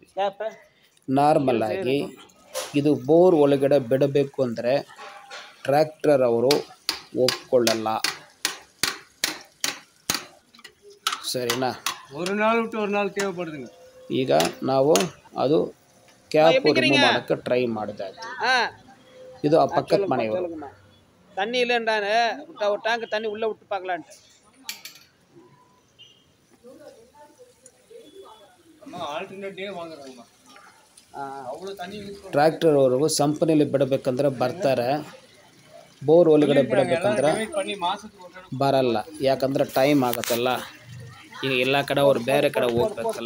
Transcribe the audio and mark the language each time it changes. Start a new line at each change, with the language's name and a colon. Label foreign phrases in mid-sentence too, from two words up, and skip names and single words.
Kannada: ನಾರ್ಮಲ್ ಆಗಿ ಇದು ಬೋರ್ ಒಳಗಡೆ ಬಿಡಬೇಕು ಅಂದರೆ ಟ್ರ್ಯಾಕ್ಟರ್ ಅವರು ಒಪ್ಕೊಳ್ಳಲ್ಲ, ಸರಿನಾ. ಈಗ ನಾವು ಅದು
English: cap remove
Kannada: ಮಾಡೋಕ್ಕೆ ಟ್ರೈ ಮಾಡಿದಾಯ್ತು.
Tamil: இது பக்கத்து மனை வரும். தண்ணி இல்லைன்றானே, ஒரு டேங்க் தண்ணி உள்ளே விட்டு பார்க்கலான்ட்டு.
Kannada: ಟ್ರ್ಯಾಕ್ಟರ್ ಅವರು ಸಂಪನಿಲಿ ಬಿಡಬೇಕಂದ್ರೆ ಬರ್ತಾರೆ, ಬೋರ್ ಒಳಗಡೆ ಬಿಡಬೇಕಂದ್ರೆ ಬರಲ್ಲ. ಯಾಕಂದ್ರೆ ಟೈಮ್ ಆಗುತ್ತಲ್ಲ, ಈಗ ಎಲ್ಲ ಕಡೆ ಅವ್ರು ಬೇರೆ ಕಡೆ ಹೋಗ್ಬೇಕಲ್ಲ.